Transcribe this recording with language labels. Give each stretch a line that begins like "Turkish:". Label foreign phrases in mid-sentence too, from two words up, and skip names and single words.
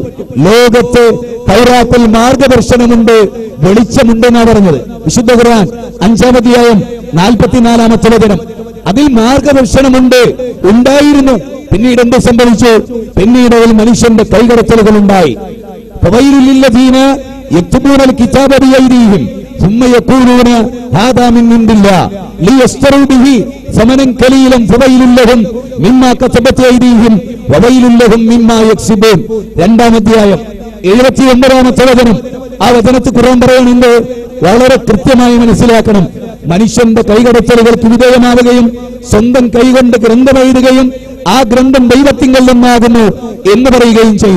Malayalam: ലോകത്ത് തൗറാത്തിൽ മാർഗദർശനമുണ്ട്, വെളിച്ചമുണ്ടെന്നാണ് പറഞ്ഞത്. വിശുദ്ധ ഖുർആൻ 5-ാം അധ്യായം 44-ാമത്തെ വചനം. അതിൽ മാർഗദർശനമുണ്ട്, ഉണ്ടായിരുന്നു. പിന്നീട് എന്ത് സംഭവിച്ചു? പിന്നീട് അതിൽ മനുഷ്യന്റെ കൈകടത്തലുകൾ ഉണ്ടായി.
Arabic: فويل للذين يكتبون الكتاب بأيديهم ثم يقولون هذا من عند الله ليشتروا به ثمنا قليلا فويل لهم مما كتبت أيديهم وويل لهم مما يكسبون.
Malayalam: 2-ാം അധ്യായം 79-ാമത്തെ വചനം. ആ വചനത്തിൽ ഖുർആൻ പറയുന്നുണ്ട്, വളരെ കൃത്യമായി മനസ്സിലാക്കണം. മനുഷ്യന്റെ കൈകടത്തലുകൾക്ക് വിധേയമാവുകയും സ്വന്തം കൈകൊണ്ട് ഗ്രന്ഥം എഴുതുകയും ആ ഗ്രന്ഥം ദൈവത്തിങ്കൽ നിന്നാകുന്നു എന്ന് പറയുകയും ചെയ്തു.